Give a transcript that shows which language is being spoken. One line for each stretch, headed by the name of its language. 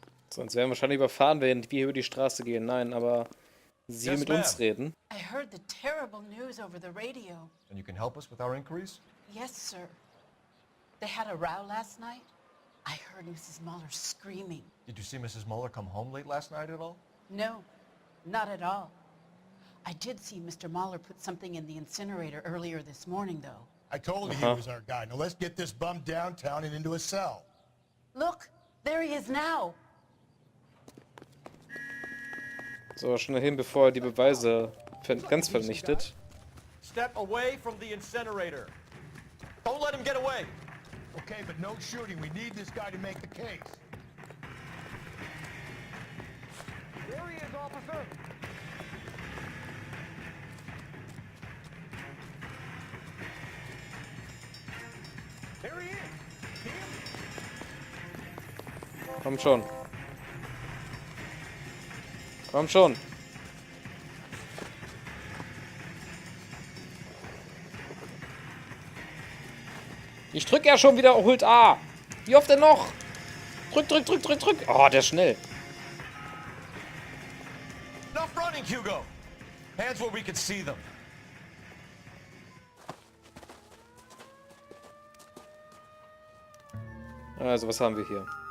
German: Sonst werden wir wahrscheinlich überfahren, während wir über die Straße gehen. Nein, aber sie
English: Yes,
German: mit
English: ma'am.
German: uns reden.
English: I heard the terrible news over the radio. And you can help us with our inquiries? Yes, sir. They had a row last night. I heard Mrs. Mueller screaming. Did you see Mrs. Mueller come home late last night at all? No, not at all. I did see Mr. Mueller put something in the incinerator earlier this morning, though. I told you he was our guy. Now let's get this bum downtown and into a cell. Look, there he is now.
German: So, schnell hin, bevor er die Beweise ganz vernichtet.
English: Step away from the incinerator. Don't let him get away. Okay, but no shooting. We need this guy to make the case. There he is, officer. There he is.
German: Komm schon. Komm schon. Ich drück ja schon wieder Ult A. Wie oft denn noch? Drück, drück, drück, drück, drück. Oh, der ist schnell.
English: Enough running, Hugo. Hands where we can see them.
German: Also, was haben wir hier?